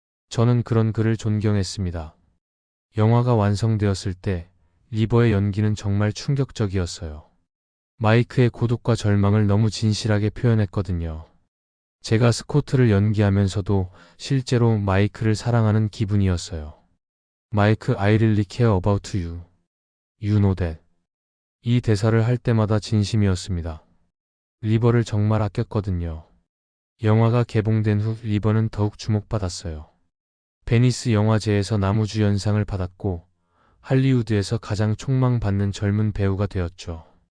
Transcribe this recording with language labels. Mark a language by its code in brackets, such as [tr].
[ko] 저는 그런 그를 존경했습니다. 영화가 완성되었을 때 리버의 연기는 정말 충격적이었어요. 마이크의 고독과 절망을 너무 진실하게 표현했거든요. 제가 스코트를 연기하면서도 실제로 마이크를 사랑하는 기분이었어요. [en] 마이크, I really care about you. You know that. [ko] 이 대사를 할 때마다 진심이었습니다. 리버를 정말 아꼈거든요. 영화가 개봉된 후 리버는 더욱 주목받았어요. 베니스 영화제에서 남우주연상을 받았고 할리우드에서 가장 촉망받는 젊은 배우가 되었죠.